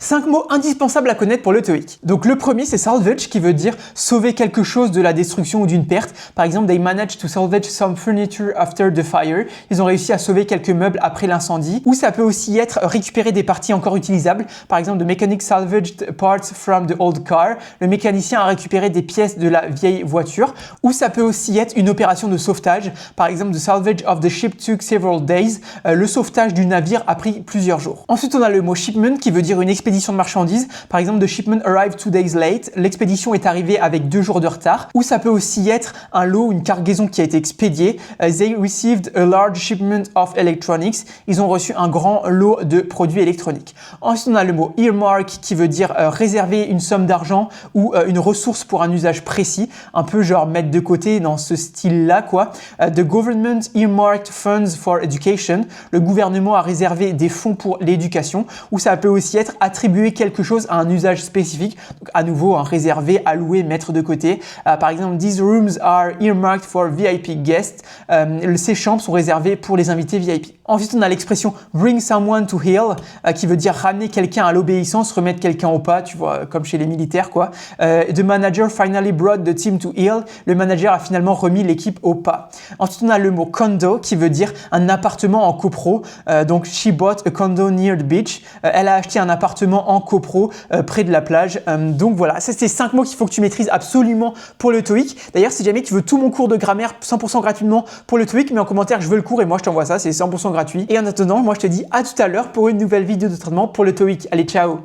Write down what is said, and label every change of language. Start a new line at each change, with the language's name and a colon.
French: 5 mots indispensables à connaître pour le TOEIC. Donc le premier c'est salvage qui veut dire sauver quelque chose de la destruction ou d'une perte. Par exemple,
English: they managed to salvage some furniture after the fire.
French: Ils ont réussi à sauver quelques meubles après l'incendie. Ou ça peut aussi être récupérer des parties encore utilisables. Par exemple,
English: the mechanic salvaged parts from the old car.
French: Le mécanicien a récupéré des pièces de la vieille voiture. Ou ça peut aussi être une opération de sauvetage. Par exemple,
English: the salvage of the ship took several days.
French: Le sauvetage du navire a pris plusieurs jours. Ensuite, on a le mot shipment qui veut dire une expédition de marchandises. Par exemple,
English: the shipment arrived 2 days late.
French: L'expédition est arrivée avec 2 jours de retard. Ou ça peut aussi être un lot, une cargaison qui a été expédiée.
English: They received a large shipment of electronics.
French: Ils ont reçu un grand lot de produits électroniques. Ensuite, on a le mot earmark qui veut dire réserver une somme d'argent ou une ressource pour un usage précis. Un peu genre mettre de côté dans ce style-là, quoi.
English: The government earmarked funds for education.
French: Le gouvernement a réservé des fonds pour l'éducation. Ou ça peut aussi être attribuer quelque chose à un usage spécifique. Donc, à nouveau, réserver, allouer, mettre de côté. Par exemple,
English: these rooms are earmarked for VIP guests.
French: Ces chambres sont réservées pour les invités VIP. Ensuite, on a l'expression bring someone to heel qui veut dire ramener quelqu'un à l'obéissance, remettre quelqu'un au pas, tu vois, comme chez les militaires, quoi.
English: The manager finally brought the team to heel.
French: Le manager a finalement remis l'équipe au pas. Ensuite, on a le mot condo qui veut dire un appartement en copro. Donc,
English: she bought a condo near the beach.
French: Elle a acheté un appartement en copro près de la plage. Donc voilà, ça c'est 5 mots qu'il faut que tu maîtrises absolument pour le TOEIC. D'ailleurs, si jamais tu veux tout mon cours de grammaire 100% gratuitement pour le TOEIC, mets en commentaire je veux le cours et moi je t'envoie ça, c'est 100% gratuit. Et en attendant, moi je te dis à tout à l'heure pour une nouvelle vidéo de traitement pour le TOEIC. Allez, ciao!